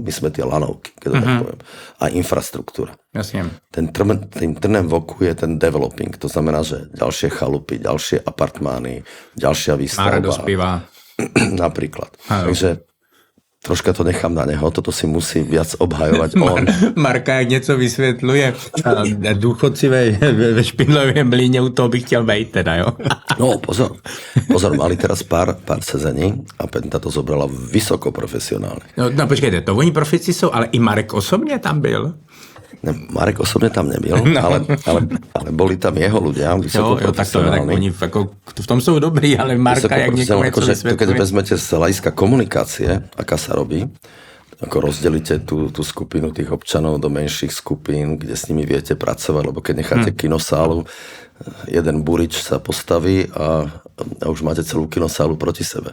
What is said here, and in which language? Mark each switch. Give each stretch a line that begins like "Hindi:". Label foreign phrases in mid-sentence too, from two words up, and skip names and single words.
Slovak: My sme tie lanovky, keď to tak poviem. A infraštruktúra. Jasne. Tým trnem v oku je ten developing. To znamená, že ďalšie chalupy, ďalšie apartmány, ďalšia výstavba. Mára dospíva. Napríklad. Takže troška to nechám na neho, toto si musí viac obhajovať on.
Czech: Marka, jak něco vysvětluje, důchodci ve Špindlově mlíně, u toho bych chtěl bejt teda, jo?
Slovak: No, pozor, mali teraz pár sezení a Penta to zobrala vysoko profesionálne.
Czech: No počkejte, to oni profici jsou, ale i Marek osobně tam byl? Ne, Marek osobne tam nebyl, no.
Slovak: ale boli tam jeho ľudia, vysoko profesionálni. Oni v tom sú dobrí, ale Marka, jak niekomu něco vysvetľuje. Keď vezmete z hľadiska komunikácie, aká sa robí, ako rozdelíte tú skupinu tých občanov do menších skupín, kde s nimi viete pracovať, lebo keď necháte kinosálu, jeden burič sa postaví a už máte celú kinosálu proti sebe.